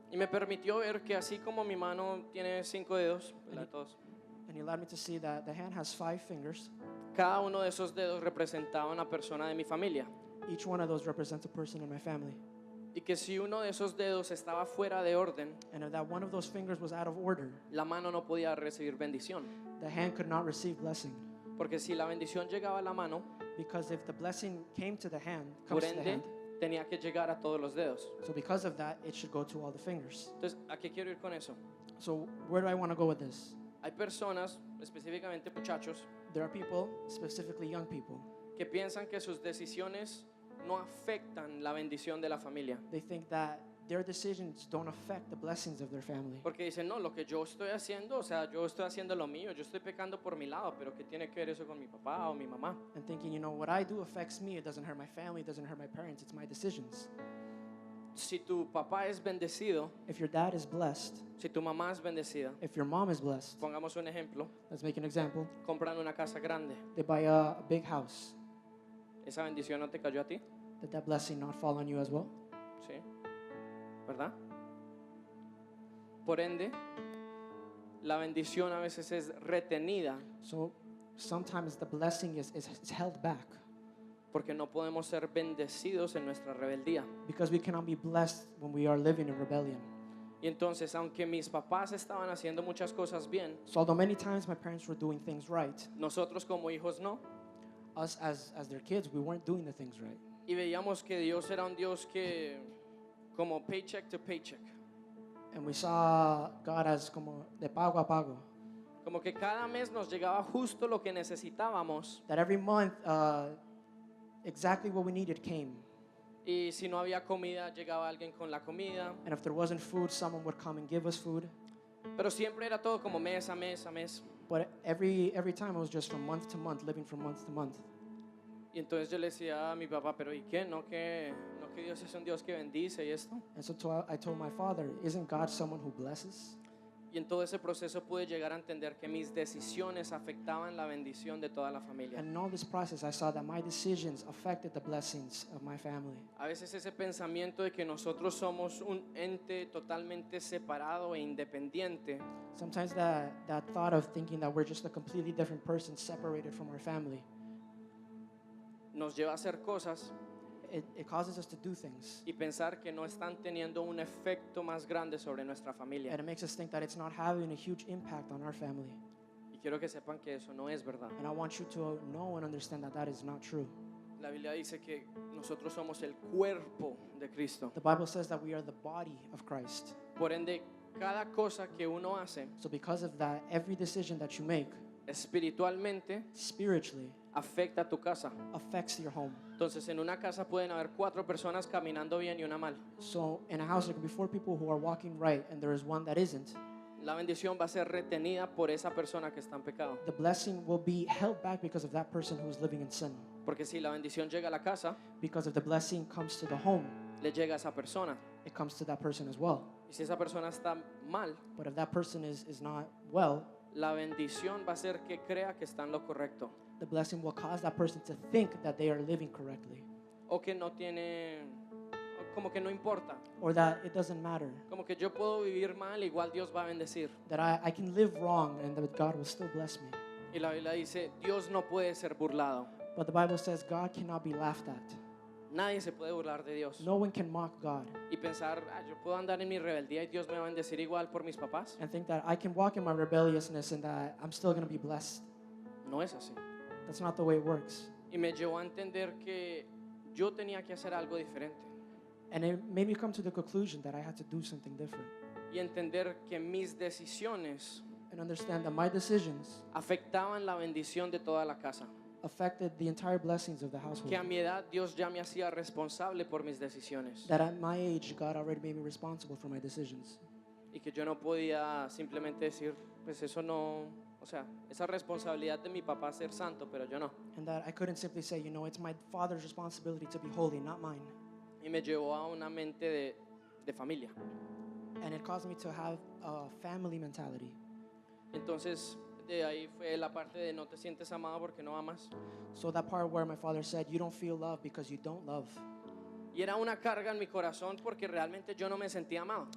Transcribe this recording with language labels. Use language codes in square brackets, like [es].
[es] y me permitió ver que así como mi mano tiene 5 dedos, ¿verdad? Todos, [en] And he allowed me to see that the hand has 5 fingers. [es] cada uno de esos dedos representaba una persona de mi familia. [en] Each one of those represents a person in my family. [es] Y que si uno de esos dedos estaba fuera de orden, [en] And if that one of those fingers was out of order, [es] la mano no podía recibir bendición. [en] the hand could not receive blessing. [es] Porque si la bendición llegaba a la mano, [en] Because if the blessing came to the hand, [es] por [en] comes to the hand, [es] tenía que llegar a todos los dedos. [en] so because of that, it should go to all the fingers. [es] Entonces, ¿a qué quiero ir con eso? [en] So where do I want to go with this? [es] Hay personas, específicamente muchachos, [en] There are people, specifically young people, [es] que piensan que sus decisiones no afectan la bendición de la familia. [en] they think that their decisions don't affect the blessings of their family. [es] Porque dicen, no, lo que yo estoy haciendo, o sea, yo estoy haciendo lo mío, yo estoy pecando por mi lado, pero ¿qué tiene que ver eso con mi papá o mi mamá? [en] And thinking, you know, what I do affects me. It doesn't hurt my family. It doesn't hurt my parents. It's my decisions. [es] Si tu papá es bendecido, [en] If your dad is blessed, [es] si tu mamá es bendecida, [en] if your mom is blessed, [es] pongamos un ejemplo, [en] let's make an example. [es] compran una casa grande, [en] They buy a big house. [es] ¿esa bendición no te cayó a ti? [en] Did that blessing not fall on you as well? [es] Sí, ¿verdad? Por ende, la bendición a veces es retenida [en] So sometimes the blessing is held back [es] porque no podemos ser bendecidos en nuestra rebeldía. [en] because we cannot be blessed when we are living in rebellion. [es] Y entonces, aunque mis papás estaban haciendo muchas cosas bien, [en] So although many times my parents were doing things right, [es] nosotros como hijos no. [en] us as their kids, we weren't doing the things right. [es] Y veíamos que Dios era un Dios que, como [en] paycheck to paycheck, And we saw God as [es] como de pago a pago. como que cada mes nos llegaba justo lo que necesitábamos. [en] That every month, exactly what we needed came. [es] Y si no había comida, llegaba alguien con la comida. [en] And if there wasn't food, someone would come and give us food. [es] Pero siempre era todo como mes a mes a mes. [en] But every time it was just from month to month, living from month to month. [es] Y entonces yo le decía a mi papá, pero ¿y qué? ¿No que Dios es un Dios que bendice y esto? [en] And so I told my father, isn't God someone who blesses? [es] Y en todo ese proceso pude llegar a entender que mis decisiones afectaban la bendición de toda la familia. [en] And in all this process, I saw that my decisions affected the blessings of my family. [es] A veces ese pensamiento de que nosotros somos un ente totalmente separado e independiente [en] Sometimes that thought of thinking that we're just a completely different person separated from our family, [es] nos lleva a hacer cosas [en] it causes us to do things. [es] y pensar que no están teniendo un efecto más grande sobre nuestra familia. [en] And it makes us think that it's not having a huge impact on our family. [es] Y quiero que sepan que eso no es verdad. [en] And I want you to know and understand that that is not true. [es] La Biblia dice que nosotros somos el cuerpo de Cristo. [en] The Bible says that we are the body of Christ. [es] Por ende, cada cosa que uno hace [en] So because of that, every decision that you make [es] espiritualmente [en] spiritually [es] afecta a tu casa. [en] affects your home. [es] Entonces, en una casa pueden haber 4 personas caminando bien y una mal. [en] So in a house, there can be 4 people who are walking right, and there is one that isn't. [es] La bendición va a ser retenida por esa persona que está en pecado. [en] The blessing will be held back because of that person who is living in sin. [es] Porque si la bendición llega a la casa, [en] Because if the blessing comes to the home, [es] le llega a esa persona. [en] it comes to that person as well. [es] Y si esa persona está mal, [en] But if that person is not well, [es] la bendición va a ser que crea que está en lo correcto. [en] the blessing will cause that person to think that they are living correctly, [es] O que no tiene, como que no importa. [en] or that it doesn't matter, [es] Como que yo puedo vivir mal, igual Dios va a bendecir. [en] that I can live wrong and that God will still bless me. [es] Y la Biblia dice, Dios no puede ser burlado. [en] But the Bible says God cannot be laughed at. [es] Nadie se puede burlar de Dios. [en] No one can mock God [es] Y pensar, yo puedo andar en mi rebeldía y Dios me va a bendecir igual por mis papás. [en] and think that I can walk in my rebelliousness and that I'm still going to be blessed. [es] No es así. [en] That's not the way it works. [es] Y me llevó a entender que yo tenía que hacer algo diferente. [en] And it made me come to the conclusion that I had to do something different [es] Y entender que mis decisiones [en] and understand that my decisions [es] afectaban la bendición de toda la casa. [en] affected the entire blessings of the household. [es] Que a mi edad Dios ya me hacía responsable por mis decisiones. [en] That at my age, God already made me responsible for my decisions. [es] Y que yo no podía simplemente decir, pues eso no, o sea, esa responsabilidad de mi papá ser santo, pero yo no. [en] And that I couldn't simply say, it's my father's responsibility to be holy, not mine. [es] Y me llevó a una mente de familia. [en] And it caused me to have a family mentality. [es] Entonces, de ahí fue la parte de no te sientes amado porque no amas. [en] So that part where my father said, you don't feel love because you don't love. [es] Y era una carga en mi corazón porque realmente yo no me sentía amado.